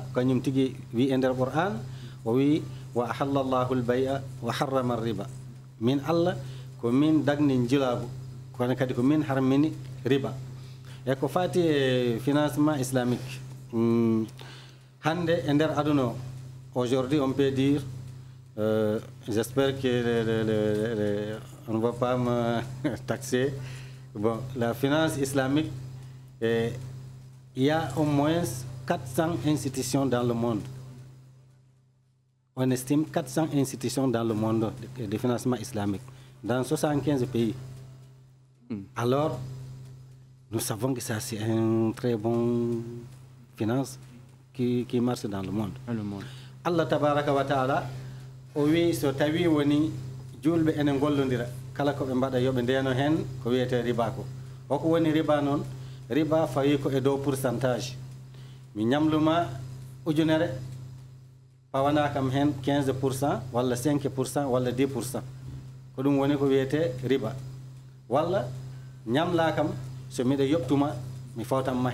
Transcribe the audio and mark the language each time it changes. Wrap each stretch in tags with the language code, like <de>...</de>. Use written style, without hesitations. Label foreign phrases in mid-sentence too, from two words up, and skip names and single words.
<ff>kañum tigi wi e nder qur'an o wi</ff> <ar>وأحل الله البيع وحرم الربا</ar> <ff>min allah ko min dagni njilaagu kono kadi ko min harmini riba e ko faati e</ff> <fr>financement islamique</fr> <ff>hannde e nder aduna o</ff> <fr>aujourd'hui on peut dire j'espère que on ne va pas me taxer. Bon, la finance islamique, il y a au moins 400 institutions dans le monde. On estime 400 institutions dans le monde de financement islamique, dans 75 pays. Alors, nous savons que ça, c'est une très bonne finance qui marche dans le monde.</fr> <ar>الله تبارك وتعالى,</ar> <ff>o wi so tawi woni julɓe ene gollodira kala ko ɓe mbaɗa yoɓe ndeno hen ko wiyete riba ko hoko woni riba noon riba fawi ko e dow pourcentage mi ñamluma ujunere pawana kam hen 15% walla 5% walla 10% ko ɗum woni ko wiyete riba walla ñamla kam so miɗa yoɓtuma mi fawtanma</ff>